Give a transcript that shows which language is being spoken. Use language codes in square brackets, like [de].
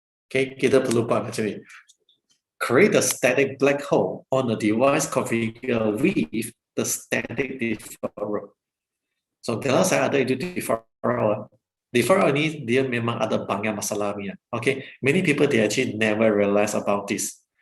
[en] Okay, [ms] kita perlu buat macam ni. [en] Create a static black hole on a device configured with the static deferral. [ms] So kalau saya ada itu deferral ini dia memang ada banyak masalahnya. [en] Okay, many people they actually never realize about this.